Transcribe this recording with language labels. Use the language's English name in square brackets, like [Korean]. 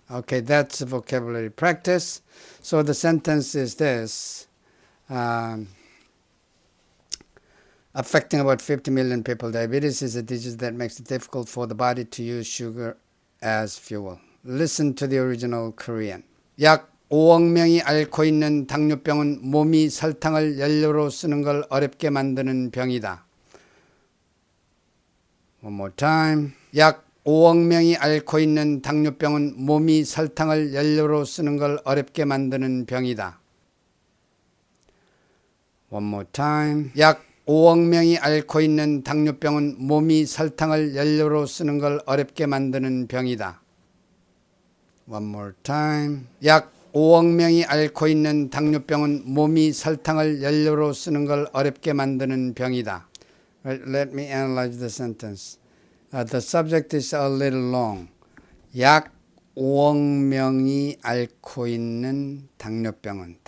[English] Okay, that's vocabulary practice. So the sentence is this. Affecting about 50 million people, diabetes is a disease that makes it difficult for the body to use sugar as fuel. Listen to the original Korean. [Korean] 약 5억 명이 앓고 있는 당뇨병은 몸이 설탕을 연료로 쓰는 걸 어렵게 만드는 병이다. [English] One more time. [Korean] 약 5억 명이 앓고 있는 당뇨병은 몸이 설탕을 연료로 쓰는 걸 어렵게 만드는 병이다. [English] One more time. [Korean] 약 5억 명이 앓고 있는 당뇨병은 몸이 설탕을 연료로 쓰는 걸 어렵게 만드는 병이다. [English] One more time. [Korean] 약 5억 명이 앓고 있는 당뇨병은 몸이 설탕을 연료로 쓰는 걸 어렵게 만드는 병이다. [English] Right, let me analyze the sentence. The subject is a little long. [Korean] 약 5억 명이 앓고 있는 당뇨병은.